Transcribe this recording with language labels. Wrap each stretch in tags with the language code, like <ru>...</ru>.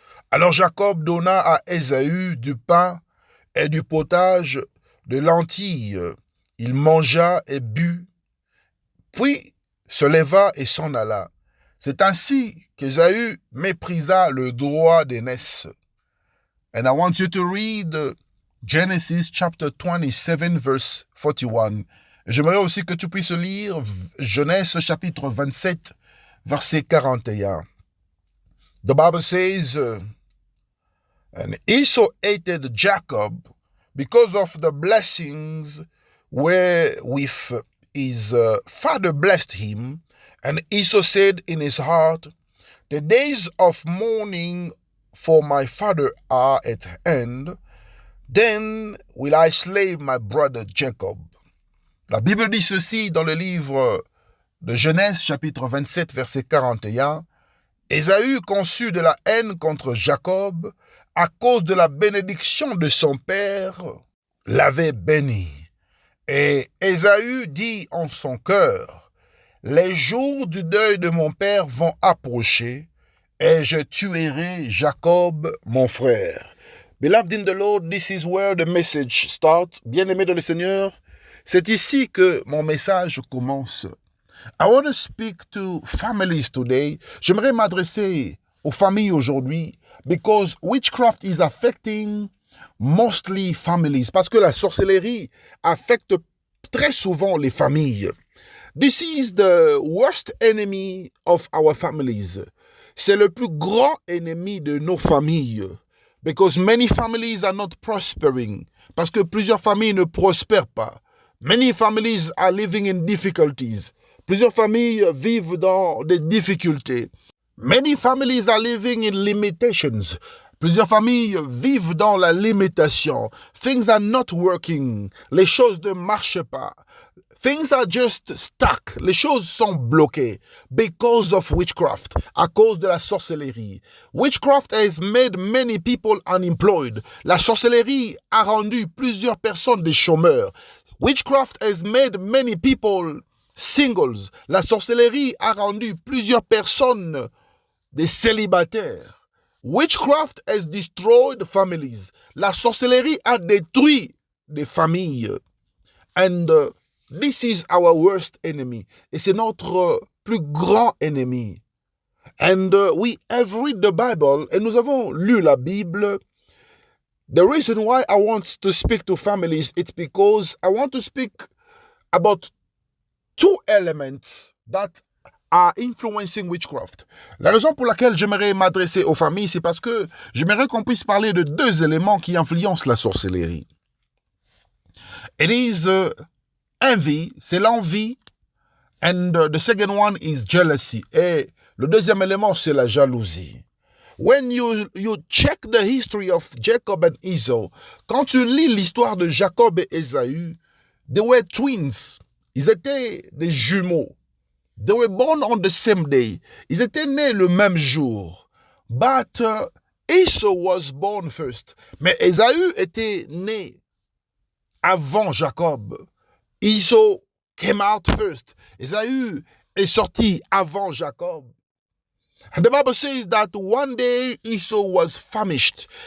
<fr>Alors Jacob donna à Ésaü du pain et du potage de lentilles. Il mangea et but, puis se leva et s'en alla. C'est ainsi qu'Ésaü méprisa le droit d'aînesse.</fr> <en>And I want you to read Genesis chapter 27 verse 41.</en> <fr>J'aimerais aussi que tu puisses lire Genèse chapitre 27 verset 41.</fr> <en>The Bible says, and Esau hated Jacob because of the blessings wherewith his father blessed him. And Esau said in his heart, the days of mourning for my father are at hand. Then will I slay my brother Jacob.</en> <fr>La Bible dit ceci dans le livre de Genèse, chapitre 27, verset 41. Ésaü conçut de la haine contre Jacob à cause de la bénédiction de son père, l'avait béni. Et Ésaü dit en son cœur, les jours du deuil de mon père vont approcher, et je tuerai Jacob, mon frère.</fr> <en>Beloved in the Lord, this is where the message starts.</en> <fr>Bien-aimé dans le Seigneur, c'est ici que mon message commence.</fr> <en>I want to speak to families today.</en> <fr>J'aimerais m'adresser aux familles aujourd'hui</fr> <en>because witchcraft is affecting mostly families.</en> <fr>Parce que la sorcellerie affecte très souvent les familles.</fr> <en>This is the worst enemy of our families.</en> <fr>C'est le plus grand ennemi de nos familles.</fr> <en>Because many families are not prospering.</en> <fr>Parce que plusieurs familles ne prospèrent pas.</fr> <en>Many families are living in difficulties.</en> <fr>Plusieurs familles vivent dans des difficultés.</fr> <en>Many families are living in limitations.</en> <fr>Plusieurs familles vivent dans la limitation.</fr> <en>Things are not working.</en> <fr>Les choses ne marchent pas.</fr> <en>Things are just stuck.</en> <fr>Les choses sont bloquées</fr> <en>because of witchcraft,</en> <fr>à cause de la sorcellerie.</fr> <en>Witchcraft has made many people unemployed.</en> <fr>La sorcellerie a rendu plusieurs personnes des chômeurs.</fr> <en>Witchcraft has made many people singles.</en> <fr>La sorcellerie a rendu plusieurs personnes des célibataires.</fr> <en>Witchcraft has destroyed families.</en> <fr>La sorcellerie a détruit des familles.</fr> <en>And this is our worst enemy.</en> <fr>Et c'est notre plus grand ennemi.</fr> <en>And we have read the Bible,</en> <fr>et nous avons lu la Bible.</fr> <en>The reason why I want to speak to families, it's because I want to speak about two elements that are influencing witchcraft.</en> <fr>La raison pour laquelle j'aimerais m'adresser aux familles, c'est parce que j'aimerais qu'on puisse parler de deux éléments qui influencent la sorcellerie.</fr> <en>It is envy,</en> <fr>c'est l'envie,</fr> <en>and the second one is jealousy.</en> <fr>Et le deuxième élément, c'est la jalousie.</fr> <en>When you check the history of Jacob and Esau,</en> <fr>quand tu lis l'histoire de Jacob et Ésaü,</fr> <en>they were twins.</en> <fr>Ils étaient des jumeaux.</fr> <en>They were born on the same day.</en> <fr>Ils étaient nés le même jour.</fr> <en>But Esau was born first.</en> <fr>Mais Ésaü était né avant Jacob.</fr> <en>Esau came out first.</en> <fr>Ésaü est sorti avant Jacob.</fr> <en>And the Bible says that one day Esau was famished.</en>